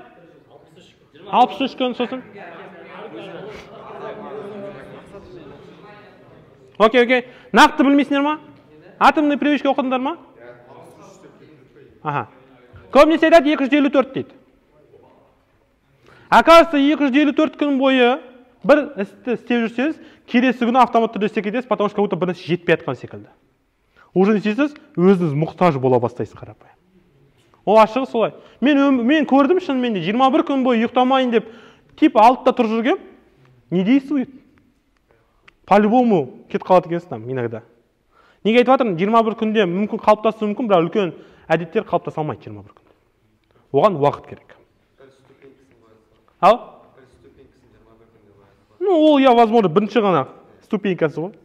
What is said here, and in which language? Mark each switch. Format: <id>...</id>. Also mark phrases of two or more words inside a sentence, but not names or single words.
<kk>63 күн, сосын? Окей. Нақты білмейсіңдер ма?</kk> <ru>Атомный привычка</ru> <kk>оқыдыңдар ма? Көбінесе айтады 254 дейді. Оказывается, 254 күн бойы бір істі істеп жүрсеңіз, келесі күні автомат түрде істеп кетесіз,</kk> <ru>потому что как будто</ru> <kk>бір нәрсе жетпей жатқан секілді. Уже не істейсіз, өзіңіз мұқтаж бола бастайсыз қарапайым. Ол ашығы солай. Мен көрдім шынымен де 21 күн бойы ұйықтамайын деп, тип алтыда тұрып жүргем,</kk> <ru>не действует?</ru> <kk>По-любому кетіп қалады екенсің иногда. Неге айтып жатырмын? 21 күнде мүмкін қалыптасуы мүмкін, бірақ үлкен әдеттер қалыптаса алмайды 21 күнде. Оған уақыт керек. Ну, ол возможно, бірінші ғана ступенькасы ғой.</kk>